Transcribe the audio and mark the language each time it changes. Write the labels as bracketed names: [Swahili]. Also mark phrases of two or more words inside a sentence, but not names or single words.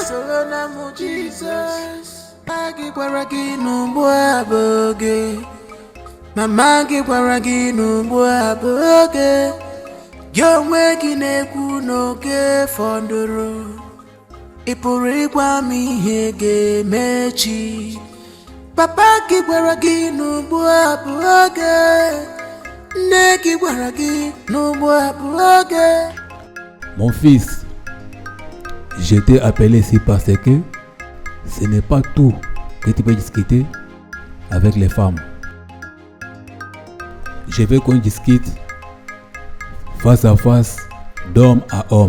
[Igbo] Solena mu Jesus, mama gị gwara gị n'ugbu a bụ oge, mama gị gwara gị n'ugbu a bụ oge, gị onwe gị na-ekwu n'oge fọdụrụ. Ị pụrụ ịgwa m ihe ga-emechi. Papa gị gwara gị n'ugbu a bụ oge, nne gị gwara gị n'ugbu a bụ oge. [French] Mon fils, je t'ai appelé ici parce que ce n'est pas tout que tu peux discuter avec les femmes. Je veux qu'on discute face à face, d'homme à homme.